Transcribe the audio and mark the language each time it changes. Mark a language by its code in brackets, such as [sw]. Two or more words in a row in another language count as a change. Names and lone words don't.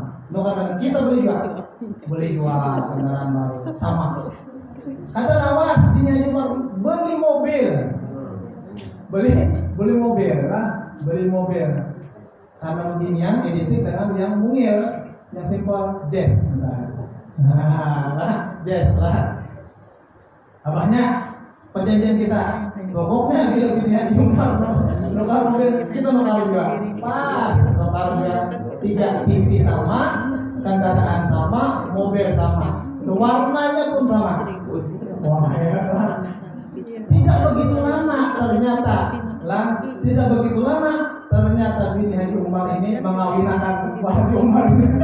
[id] Karena kita beli dua kendaraan baru sama. Kata Nawas bini Haji Umar beli mobil. Karena beginian identik dengan yang mungil, yang simpel, jazz misalnya. Jazz lah. Abahnya perjanjian kita. [bjn] Pokoknya bila bini Haji Umar nukar mobil, kita nukar juga. Pas nukar juga 3 TV sama, kendaraan sama, mobil sama. [id] warnanya pun sama. Wah, hebat. Tidak begitu lama ternyata, tidak begitu lama ternyata bini Haji Umar ini mengawinkan Haji Umar ini.